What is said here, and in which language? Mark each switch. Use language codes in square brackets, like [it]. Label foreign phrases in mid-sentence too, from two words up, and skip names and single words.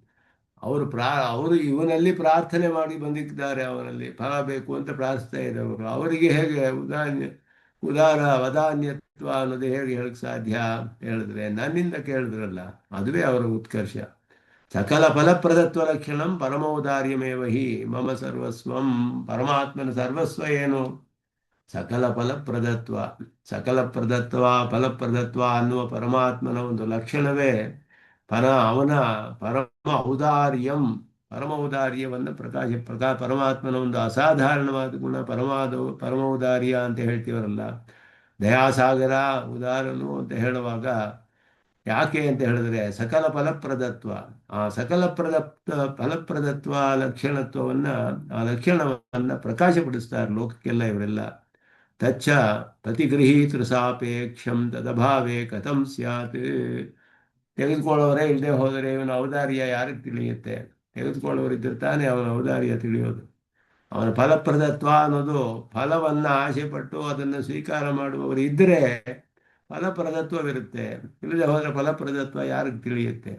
[kn] ಅವರು ಇವನಲ್ಲಿ ಪ್ರಾರ್ಥನೆ ಮಾಡಿ ಬಂದಿದ್ದಾರೆ, ಅವನಲ್ಲಿ ಫಲ ಬೇಕು ಅಂತ ಪ್ರಾರ್ಥಿಸ್ತಾ ಇದ್ದವರು. ಅವರಿಗೆ ಹೇಗೆ ವದಾನ್ಯತ್ವ ಅನ್ನೋದು ಹೇಗೆ ಹೇಳಕ್ಕೆ ಸಾಧ್ಯ ಹೇಳಿದ್ರೆ, ನನ್ನಿಂದ ಕೇಳಿದ್ರಲ್ಲ ಅದುವೇ ಅವರ ಉತ್ಕರ್ಷ. [sa] ಸಕಲ ಫಲಪ್ರದತ್ವ ಲಕ್ಷಣಂ ಪರಮೌದಾರ್ಯಮೇವ ಹಿ ಮಮ ಸರ್ವಸ್ವಂ. [kn] ಪರಮಾತ್ಮನ ಸರ್ವಸ್ವ ಏನು? ಸಕಲ ಫಲಪ್ರದತ್ವ ಅನ್ನುವ ಪರಮಾತ್ಮನ ಒಂದು ಲಕ್ಷಣವೇ ಅವನ ಪರಮ ಔದಾರ್ಯವನ್ನು ಪರಮಾತ್ಮನ ಒಂದು ಅಸಾಧಾರಣವಾದ ಗುಣ ಪರಮೌದಾರ್ಯ ಅಂತ ಹೇಳ್ತೀವರಲ್ಲ. ದಯಾಸಾಗರ ಉದಾರನು ಅಂತ ಹೇಳುವಾಗ ಯಾಕೆ ಅಂತ ಹೇಳಿದ್ರೆ ಸಕಲ ಫಲಪ್ರದತ್ವ, ಆ ಸಕಲ ಫಲಪ್ರದತ್ವ ಆ ಲಕ್ಷಣವನ್ನು ಪ್ರಕಾಶಪಡಿಸ್ತಾರೆ ಲೋಕಕ್ಕೆಲ್ಲ ಇವರೆಲ್ಲ. [sa] ತಚ್ಚ ಪ್ರತಿಗೃಹೀತೃ ಸಾಪೇಕ್ಷಂ ತದಭಾವೇ ಕಥಂ ಸ್ಯಾತ್. [kn] ತೆಗೆದುಕೊಳ್ಳೋರೇ ಇಲ್ಲದೆ ಹೋದರೆ ಇವನ ಔದಾರ್ಯ ಯಾರಿಗೆ ತಿಳಿಯುತ್ತೆ? ತೆಗೆದುಕೊಳ್ಳೋರಿದ್ದರೆ ತಾನೇ ಅವನ ಔದಾರ್ಯ ತಿಳಿಯೋದು. ಅವನ ಫಲಪ್ರದತ್ವ ಅನ್ನೋದು ಫಲವನ್ನು ಆಸೆಪಟ್ಟು ಅದನ್ನು ಸ್ವೀಕಾರ ಮಾಡುವವರು ಇದ್ದರೆ ಫಲಪ್ರದತ್ವವಿರುತ್ತೆ, ಇಲ್ಲದೆ ಹೋದರೆ ಫಲಪ್ರದತ್ವ ಯಾರಿಗೆ ತಿಳಿಯುತ್ತೆ?